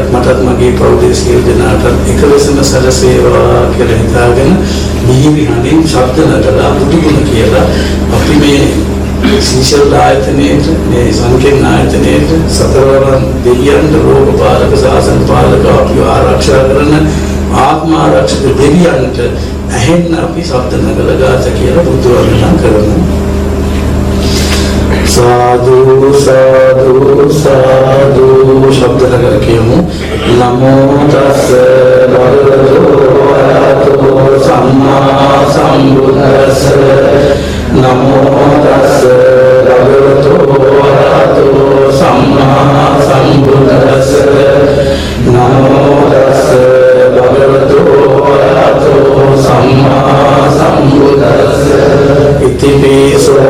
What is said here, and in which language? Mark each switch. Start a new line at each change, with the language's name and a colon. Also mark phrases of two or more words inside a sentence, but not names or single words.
Sinhala: මටත් මගේ පෞද්ගලික සියලු දෙනාට එකලෙසම සැලසේවා කියලා හිතාගෙන මිහිරි හඬින් ශබ්ද නගලා බුදුගුණ කියලා අපි මේ සීසල් ආයතනයේ මේ සංකීර්ණ ආයතනයේ සතරවරන් දෙවියන්ට රෝගපාලක සාසන පාලක අපිව ආරක්ෂා කරන ආත්ම ආරක්ෂක දෙවියන්ට ඇහෙන්න අපි ශබ්ද නගලා ගාත කියලා බුදු වන්දනා කරනවා. සාධු සාධු සාධු ශබ්ද නගර කියමු.
Pali: නමෝ තස්ස භගවතු වරහතෝ සම්මා සම්බුද්දස්ස නමෝ තස්ස භගවතු වරහතෝ සම්මා සම්බුද්දස්ස නමෝ තස්ස භගවතු වරහතෝ සම්මා සම්බුද්දස්ස ඉතිපිසෝ